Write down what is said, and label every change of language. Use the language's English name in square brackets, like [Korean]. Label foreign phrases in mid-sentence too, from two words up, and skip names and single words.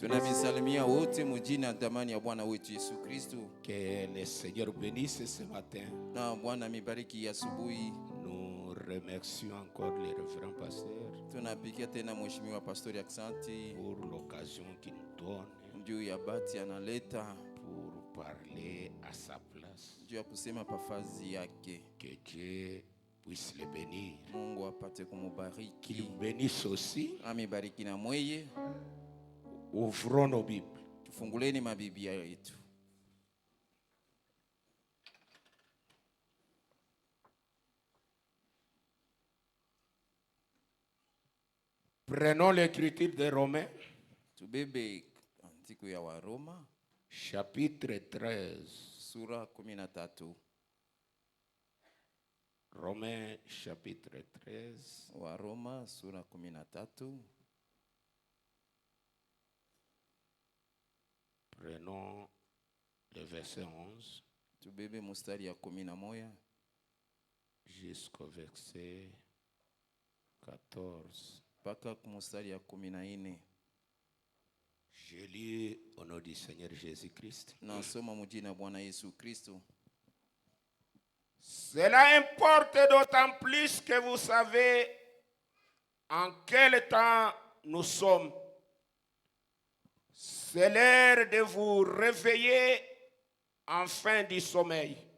[Swahili] Tunavisalimia wote mujina damani ya Bwana wetu Yesu Kristo. [French] Que le Seigneur bénisse ce matin. [Swahili] Na Bwana mibariki asubuhi. [French] Nous remercions encore les révérends pasteurs [Swahili] Tunapigia tena mheshimiwa pastori aksanti [French] pour l'occasion qu'il nous donne [Swahili] juu ya bati analeta [French] pour parler à sa place. [Swahili] juu ya kusema pafazi yake. [French] Que Dieu puisse le bénir. [Swahili] Mungu apate [French] Qu'il [Swahili] kumubariki. [French] nous bénisse aussi. [Swahili] Amibariki na mweye. [French] Ouvrons nos Bibles. [Swahili] Tufunguleni mabiblia yetu. [French] Prenons l'écriture de Romains, [Swahili] Tubebe andiko ya Waroma [French] chapitre 13. [Swahili] sura 13. [French] Romains chapitre 13. [Swahili] Waroma sura 13. [French] Prenons le verset 11 [Swahili] Tubebe mustari ya 11 [French] jusqu'au verset 14. [Swahili] mpaka mustari ya 14. [French] Je lis au nom du Seigneur Jésus-Christ. [Swahili] Nasoma mjina Bwana Yesu Kristo. [French] Cela importe d'autant plus que vous savez en quel temps nous sommes. C'est l'heure de vous réveiller en fin du sommeil.